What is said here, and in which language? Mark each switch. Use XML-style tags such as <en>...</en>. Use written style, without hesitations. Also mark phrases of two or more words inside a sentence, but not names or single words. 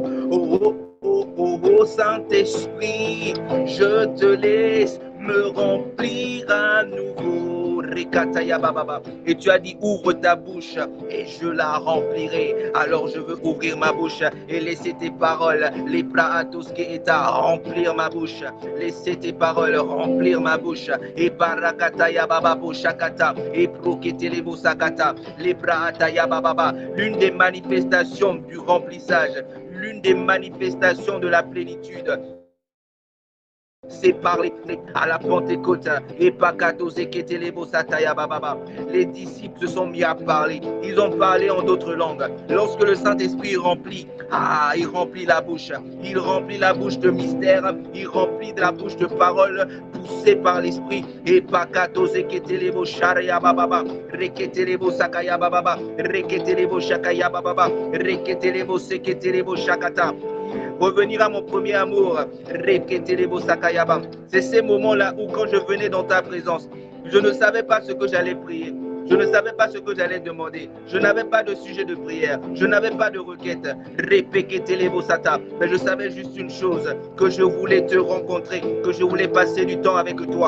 <fr>Oh, oh, oh, oh, oh, Saint-Esprit, je te laisse me remplir à nouveau. Et tu as dit ouvre ta bouche et je la remplirai. Alors je veux ouvrir ma bouche et laisser tes paroles, les praatos qui est à remplir ma bouche. Laisser tes paroles remplir ma bouche. Et parakataya bababo shakata et proketelebo sakata les praataya bababa. L'une des manifestations du remplissage, l'une des manifestations de la plénitude, c'est parler à la Pentecôte. Et Pakato Zeketelebo Sataya Bababa. Les disciples se sont mis à parler. Ils ont parlé en d'autres langues. Lorsque le Saint-Esprit remplit, il remplit la bouche. Il remplit la bouche de mystère. Il remplit la bouche de paroles poussées par l'Esprit. Et Pakato Zeketelebo Sharia Bababa. Reketelebo Sakaya Bababa. Reketelebo Shakaya Bababa. Reketelebo Seketelebo Shakata. Revenir à mon premier amour, c'est ces moments-là où quand je venais dans ta présence, je ne savais pas ce que j'allais prier. Je ne savais pas ce que j'allais demander. Je n'avais pas de sujet de prière. Je n'avais pas de requête. Mais je savais juste une chose, que je voulais te rencontrer, que je voulais passer du temps avec toi.</fr>